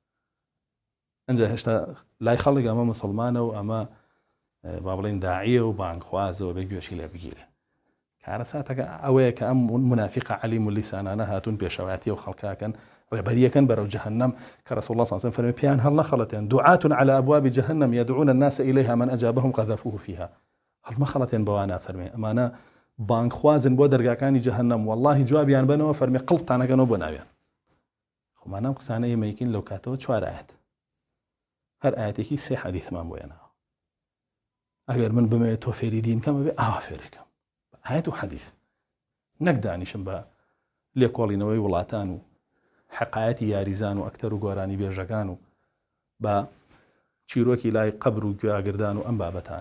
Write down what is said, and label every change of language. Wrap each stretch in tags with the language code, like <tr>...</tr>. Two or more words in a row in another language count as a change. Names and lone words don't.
<ckb>ئەنجا هێشتا لای خەڵک ئەمە مسلمانە و ئەمە با بڵێن داعیە و بانگخوازەوە بێ گوێشی لێ بگیرێ کارەساتەکە ئەوەیە کە ئەم منافقە عەلیم و لیسانانە هاتوون پێشەوایەتی و خەڵکاکەن ڕێبەریەکەن بەرەو جەهەنەم کە</ckb> <ar>رسول الله صلى الله عليه وسلم</ar> <ckb>فەرمێ پێیان هەڵ نەخەڵەتێن</ckb> <ar>دعاة على أبواب جهنم يدعون الناس إليها من أجابهم قذفوه فيها</ar> <ckb>هەڵ مەخەڵەتێن بەوانە فەرمێ ئەمانە بانگخوازن بۆ دەرگاکانی جەهەنەم والله جوابیان بنەوە فەرمێ قڵتانەکەنەوە بۆ ناویان خۆمانە قسانە ئێمەیکین لەو کاتەوە 4 ئاەت هەر ئاەتێکی 3 حەدیثمان بۆیانەوە ئەگەر من بمەوێت تۆ فێری دین کەمە بێ ئاوا فێرەکەم ئاەت و حەدیث نەک دانیشم بە لێکۆڵینەوەی وڵاتان و حقایەتی یاریزان و ئەکتەر و گۆرانی بێژەکان و بە چیرۆکی لای قەبر و گوێاگردان و ئەم بابەتانە</ckb>